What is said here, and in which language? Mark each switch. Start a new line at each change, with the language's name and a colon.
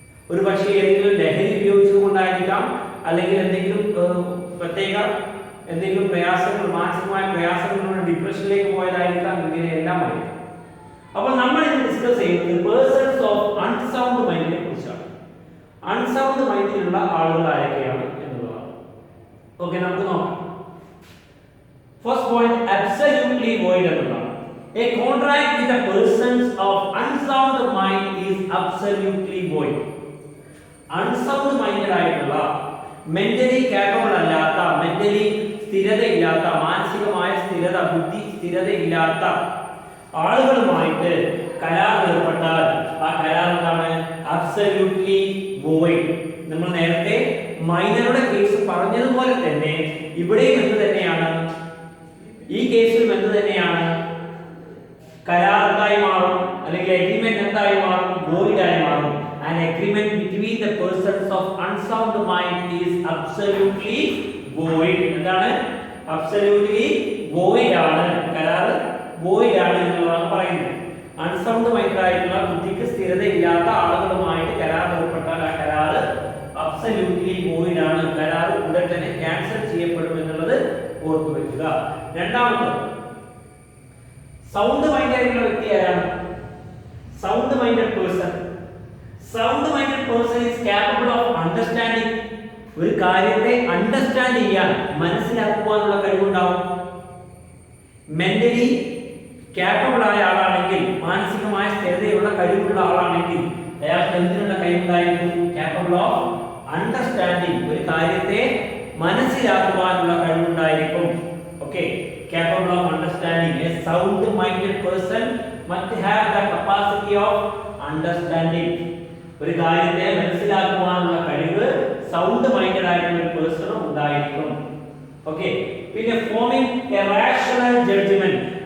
Malayalam: ഒരു പക്ഷേ ഏതെങ്കിലും ലഹരി ഉപയോഗിച്ചുകൊണ്ടായിരിക്കാം, അല്ലെങ്കിൽ എന്തെങ്കിലും പ്രത്യേക എന്തെങ്കിലും പ്രയാസങ്ങൾ, മാനസികമായ പ്രയാസങ്ങളുടെ ഡിപ്രഷനിലേക്ക് പോയതായിരിക്കാം. ഇങ്ങനെയെല്ലാം ആയിരിക്കാം. അപ്പോൾ നമ്മൾ ഇന്ന് ഡിസ്കസ് ചെയ്യുന്നത് പേഴ്സൺസ് ഓഫ് അൺസൗണ്ട് മൈൻഡിനെ കുറിച്ചാണ്. അൺസൗണ്ട് മൈൻഡിലുള്ള ആളുകൾ ആരൊക്കെയാണ് എന്നുള്ളതാണ്. ഓക്കെ, നമുക്ക് നോക്കാം.
English: First point, absolutely void എന്നുള്ളതാണ്. A contract with the persons of unsound mind is absolutely void.
Malayalam: Unsound minded ആയിട്ടുള്ള, മെന്റലി കേപ്പബിൾ അല്ലാത്ത, മെന്റലി സ്ഥിരതയില്ലാത്ത, മാനസികമായ സ്ഥിരത, ബുദ്ധി സ്ഥിരതയില്ലാത്ത ആളുകളുമായിട്ട് കരാർ ഏർപ്പെട്ടാൽ ആ കരാർ എന്താണ്? Absolutely void. നമ്മൾ നേരത്തെ മൈനറുടെ കേസ് പറഞ്ഞതുപോലെ തന്നെ ഇവിടെയും എന്ത് തന്നെയാണ്, ഈ കേസിലും എന്ത് തന്നെയാണ്? കരാർ എന്തായി മാറും, അല്ലെങ്കിൽ അഗ്രിമെന്റ് എന്തായി മാറും? വോയിഡ് ആയി മാറും.
English: An agreement between the persons of unsound mind is absolutely void.
Malayalam: എന്താണ്?
English: Absolutely void ആണ്.
Malayalam: കരാർ void ആണ് എന്നുള്ളതാണ് പറയുന്നത്. അൺസൗണ്ട് മൈൻഡ് ആയിട്ടുള്ള, ബുദ്ധിക്ക് സ്ഥിരതയില്ലാത്ത ആളുകളുമായിട്ട് കരാർ ഏർപ്പെട്ടാൽ ആ കരാർ അബ്സല്യൂട്ട്ലി വോയിഡ് ആണ്. കരാർ ഉടൻ തന്നെ ക്യാൻസൽ ചെയ്യപ്പെടും എന്നുള്ളത് ഓർത്തു വെക്കുക. രണ്ടാമത്തെ, സൗണ്ട് മൈൻഡ് ആയിട്ടുള്ള വ്യക്തി ആരാണ്?
English: Sound minded person. Sound minded person is capable of understanding.
Malayalam: ഒരു കാര്യത്തെ അണ്ടർസ്റ്റാൻഡ് ചെയ്യാൻ, മനസ്സിലാക്കുവാനുള്ള കഴിവുണ്ടാവും. മെന്റലി കാപ്പബിൾ ആയ ആളാണെങ്കിൽ, മാനസികമായ സ്ഥിരതയുള്ള കഴിവുള്ള ആളാണെങ്കിൽ അയാൾക്ക് എന്തിനുള്ള കഴിവുണ്ടായിരിക്കും?
English: Capable of understanding.
Malayalam: ഒരു കാര്യത്തെ മനസ്സിലാക്കുവാനുള്ള കഴിവുണ്ടായിരിക്കും.
English: Okay, capable of understanding. A sound minded person must have the capacity of understanding.
Malayalam: ഒരു കാര്യത്തെ മനസ്സിലാക്കുവാനുള്ള കഴിവ് സൗണ്ട് മൈൻഡഡ് ആയിട്ടുള്ള ഒരു പേഴ്സണും ഉണ്ടായിരിക്കും.
English: Okay, പിന്നെ forming a rational judgment.